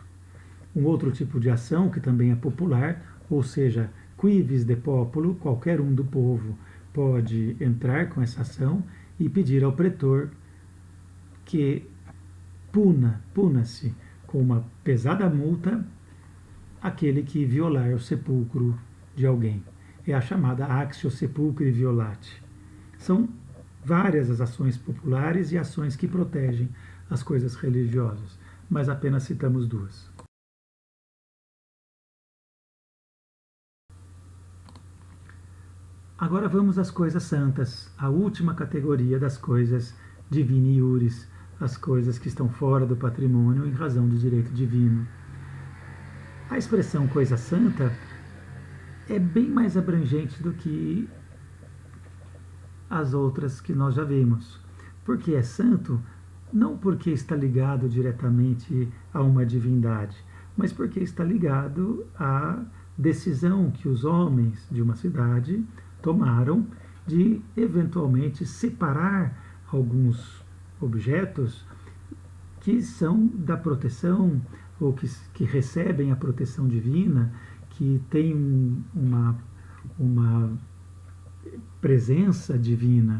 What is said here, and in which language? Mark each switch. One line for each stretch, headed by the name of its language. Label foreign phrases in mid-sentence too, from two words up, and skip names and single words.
Portuguese: Um outro tipo de ação que também é popular, ou seja,
Latin: quivis de populo,
Portuguese: qualquer um do povo pode entrar com essa ação e pedir ao pretor que puna-se com uma pesada multa aquele que violar o sepulcro de alguém. É a chamada
Latin: actio sepulcri violati.
Portuguese: São várias as ações populares e ações que protegem as coisas religiosas, mas apenas citamos duas. Agora vamos às coisas santas, a última categoria das coisas
Latin: divini iuris,
Portuguese: as coisas que estão fora do patrimônio em razão do direito divino. A expressão coisa santa é bem mais abrangente do que as outras que nós já vimos. Porque é santo, não porque está ligado diretamente a uma divindade, mas porque está ligado à decisão que os homens de uma cidade tomaram de eventualmente separar alguns objetos que são da proteção ou que recebem a proteção divina, que têm uma presença divina.